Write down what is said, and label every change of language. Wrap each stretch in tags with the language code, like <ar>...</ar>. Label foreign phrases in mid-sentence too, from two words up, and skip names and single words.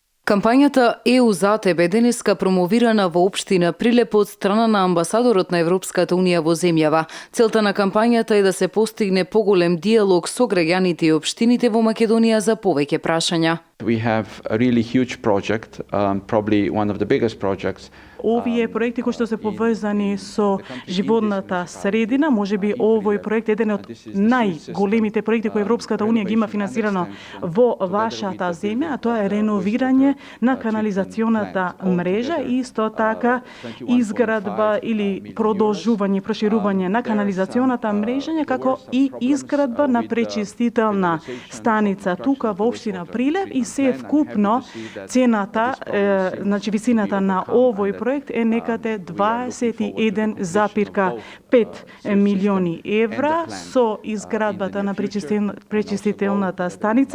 <mk>Кампањата ЕУ за тебе денеска промовирана во општина Прилеп од страна на амбасадорот на Европската унија во земјава. Целта на кампањата е да се постигне поголем диалог со граѓаните и општините во Македонија за повеќе прашања.</mk> <en>We have a really huge project, probably one of the biggest projects.</en> <mk>Овие проекти кои што се поврзани со животната средина, можеби овој проект е еден од најголемите проекти кои Европската унија ги има финансирано во вашата земја, а тоа е реновирање на канализационата мрежа и исто така изградба или продолжување, проширување на канализационата мрежа, како и изградба на пречистителна станица тука во општина Прилеп и се вкупно цената, значи висината на овој проект е некаде 21,5 милиони евра со изградбата на пречистителната станица.</mk>